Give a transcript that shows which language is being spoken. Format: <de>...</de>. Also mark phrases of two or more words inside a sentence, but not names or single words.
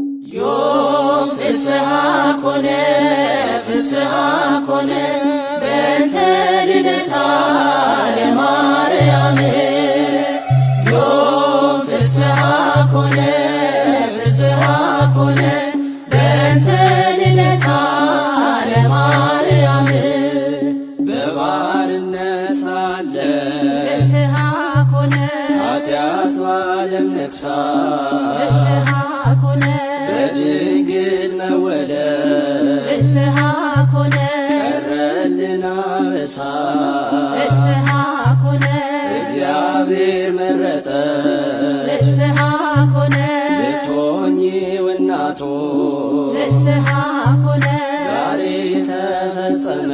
<gez>ዮም ፍስሐ ኮነ ፍስሐ ኮነ በእንተ ልደታ ለማርያም ዮም ፍስሐ ኮነ ፍስሐ ኮነ በእንተ ልደታ ለማርያም</gez> <am>በባርነት ሳለ</am> <gez>ፍስሐ ኮነ</gez> <am>ኃጢአት ባለም ነግሣ</am> <gez>ፍስሐ ኮነ</gez> <am>በድንግል መወለድ</am> <gez>ፍስሐ ኮነ</gez> <am>ቀረልን አበሳ</am> <gez>ፍስሐ ኮነ</gez> <am>እግዚአብሔር መረጠ</am> <gez>ፍስሐ ኮነ</gez> <am>ልትሆኚው እናቱ</am> <gez>ፍስሐ ኮነ</gez> <am>ዛሬ ተፈጸመ</am>